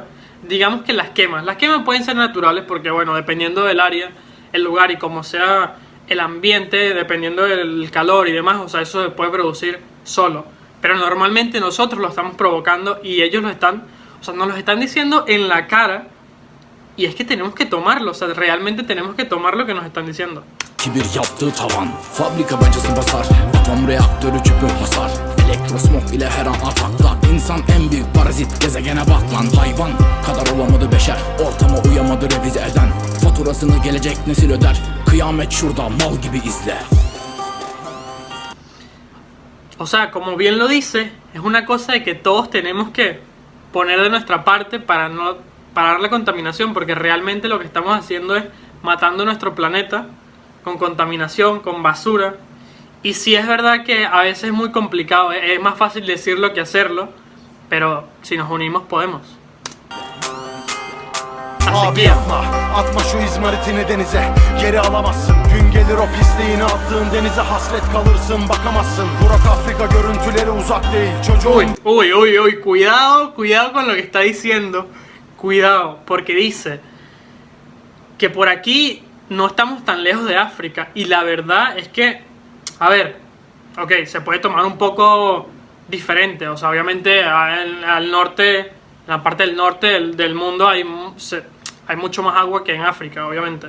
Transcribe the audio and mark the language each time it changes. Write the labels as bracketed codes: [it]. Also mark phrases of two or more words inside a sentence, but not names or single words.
[es] Digamos que las quemas pueden ser naturales, porque bueno, dependiendo del área, el lugar y como sea el ambiente, dependiendo del calor y demás, o sea, eso se puede producir solo. Pero normalmente nosotros lo estamos provocando y ellos nos lo están diciendo en la cara. Y es que tenemos que tomarlo, o sea, realmente tenemos que tomar lo que nos están diciendo. [tr] Kibir yaptığı tavan, fabrika bacası basar, atom reaktörü çöpü hasar, elektrosmog ile her an ataklar. İnsan en büyük parazit, gezegene bak lan. Hayvan kadar olamadı beşer, ortama uyamadı revize eden. Faturasını gelecek nesil öder, kıyamet şurada mal gibi izle. [es] O sea, como bien lo dice, es una cosa de que todos tenemos que poner de nuestra parte para no parar la contaminación, porque realmente lo que estamos haciendo es matando nuestro planeta con contaminación, con basura. Y sí es verdad que a veces es muy complicado, es más fácil decirlo que hacerlo, pero si nos unimos podemos. Así [tr] Abi [es] que [tr] yapma, atma şu izmaritini denize. Geri alamazsın, gün gelir o pisliğini attığın denize hasret kalırsın, bakamazsın. Burak Afrika görüntüleri uzak değil, çocuğun... [es] Uy, cuidado con lo que está diciendo. Cuidado, porque dice que por aquí no estamos tan lejos de África. Y la verdad es que, a ver, ok, se puede tomar un poco diferente. O sea, obviamente al norte, en la parte del norte del mundo hay mucho más agua que en África, obviamente.